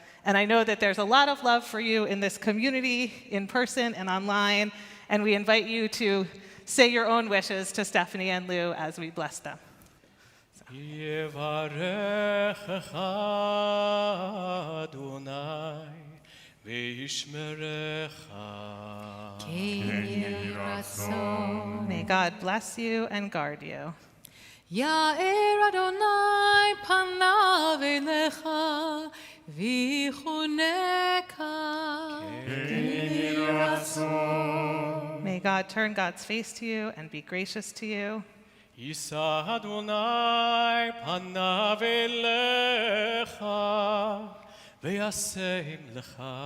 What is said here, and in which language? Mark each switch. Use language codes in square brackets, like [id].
[en] And I know that there's a lot of love for you in this community, in person and online, and we invite you to say your own wishes to Stephanie and Lou as we bless them. [he] יברכך אדוני וישמרך. [en] May God bless you and guard you. [he] יאר אדוני פניו אליך ויחונך. [en] May God turn God's face to you and be gracious to you. [he] יישא אדוני פניו אליך וישם לך